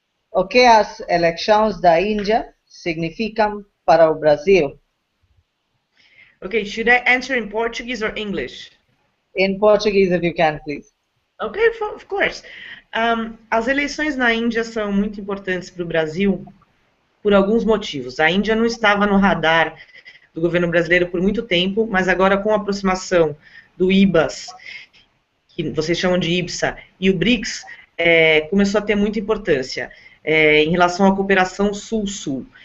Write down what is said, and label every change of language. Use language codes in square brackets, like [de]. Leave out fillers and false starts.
[pt] O que as eleições da Índia significam para o Brasil? [en] Okay, should I answer in Portuguese or English? In Portuguese, if you can, please. Okay, of course. [pt] As eleições na Índia são muito importantes para o Brasil por alguns motivos. A Índia não estava no radar do governo brasileiro por muito tempo, mas agora com a aproximação do IBAS, que vocês chamam de IBSA, e o BRICS, começou a ter muita importância em relação à cooperação Sul-Sul.